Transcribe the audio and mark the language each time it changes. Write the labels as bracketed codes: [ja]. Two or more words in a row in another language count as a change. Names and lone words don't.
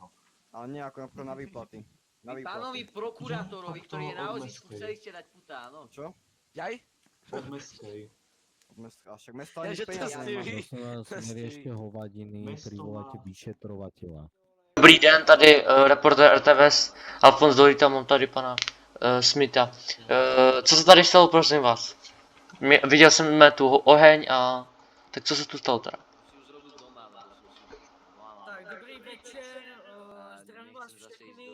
[sk] Ale nie ako napríklad na výplaty. Na Pánovi výplaty. prokurátorovi, ktorý je na Od vozíčku, mestskej. chceli ste dať putá, no. Čo? Jaj? Od mestskej. A však mesto Ja, ani že to peniaze ste nemá. vy. Prosím vás, neriešte hovadiny, Mesto privoláte má- vyšetrovateľa. [cs] Dobrý den, tady reportér RTVS Alfons Dolita, mám tady pana Smitha. Co se tady stalo, prosím vás? Viděl jsem tu oheň a... Tak co se tu stalo teda? [sk] Si už robil doma, no. [cs] Tak, dobrý večer, zdravím vás všechny.